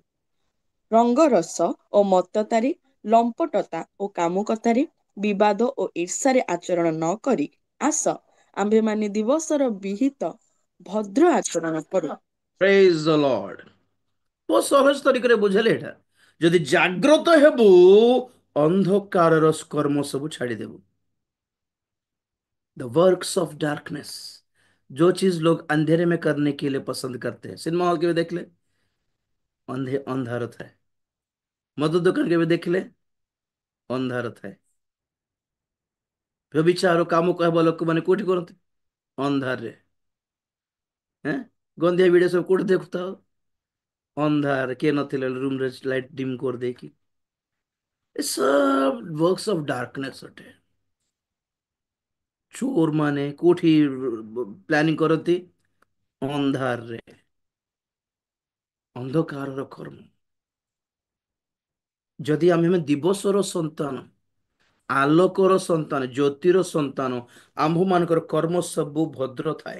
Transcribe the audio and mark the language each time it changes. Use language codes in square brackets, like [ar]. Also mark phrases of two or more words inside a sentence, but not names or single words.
[or] ରଙ୍ଗରସ ଓ ମତ୍ତତାରେ, ଲମ୍ପଟତା ଓ କାମୁକତାରେ, ବିବାଦ ଓ ଈର୍ଷାରେ ଆଚରଣ ନ କରି ଆସ, ଆମ୍ଭେମାନେ ଦିବସର ବିହିତ ଭଦ୍ର ଆଚରଣ କରୁ। [en] praise the Lord. [or] ବହୁତ ସହଜ ତରିକାରେ ବୁଝେଇଲେ ଏଇଟା। ଯଦି ଜାଗ୍ରତ ହେବୁ, ଅନ୍ଧକାରର କର୍ମ ସବୁ ଛାଡ଼ିଦେବୁ। [en] the works of darkness, [hi] जो चीज लोग अंधेरे में करने के लिए पसंद करते हैं। सिनेमा हॉल के भी देख ले, अंधार ଥାଏ। [or] ମଦ ଦୋକାନ କେବେ ଦେଖିଲେ, ଅନ୍ଧାର ଥାଏ। ବ୍ୟଭିଚାର କାମ କହିବା ଲୋକମାନେ କୋଉଠି କରନ୍ତି, ଅନ୍ଧାରରେ। ହେଁ, ଗନ୍ଧିଆ ଭିଡିଓ ସବୁ କୋଉଠି ଦେଖୁଥାଉ, ଅନ୍ଧାର, କିଏ ନଥିଲେ ରୁମରେ [en] light dim [or] କରିଦେଇକି। ଏ सब [en] works of darkness [or] ଅଟେ। ଚୋର ମାନେ କୋଉଠି ପ୍ଲାନିଂ କରନ୍ତି, ଅନ୍ଧାରରେ, ଅନ୍ଧକାରର କର୍ମ। ଯଦି ଆମେ ଦିବସର ସନ୍ତାନ, ଆଲୋକର ସନ୍ତାନ, ଜ୍ୟୋତିର ସନ୍ତାନ, ଆମ୍ଭମାନଙ୍କର କର୍ମ ସବୁ ଭଦ୍ର ଥାଏ।